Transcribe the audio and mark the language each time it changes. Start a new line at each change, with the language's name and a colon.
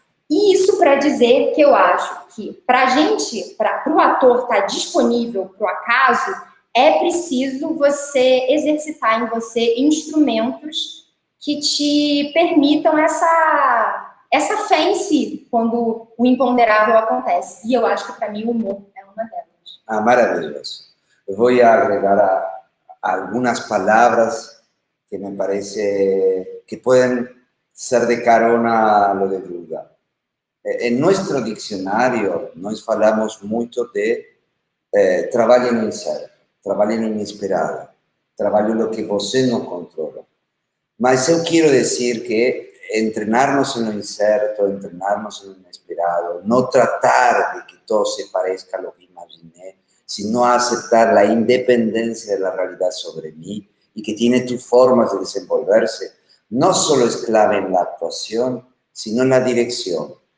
Portuguese: E isso para dizer que eu acho que para o ator estar disponível para o acaso, é preciso você exercitar em você instrumentos que te permitam essa fé em si, quando o imponderável acontece. E eu acho que para mim o humor é uma delas.
Spanish: Maravilloso. Voy a agregar algunas palabras que me parece que pueden ser de carona a lo de Duda. En nuestro diccionario,
Portuguese: nós falamos muito de trabalho no incerto, trabalho no inesperado, trabalho no que você não controla. Mas eu quero dizer que
Spanish: entrenarnos en lo incerto, entrenarnos en lo inesperado, no tratar de que todo se parezca a lo que imaginé, sino aceptar la independencia de la realidad sobre mí y que tiene tus formas de desenvolverse, no solo es clave en la actuación, sino en la dirección.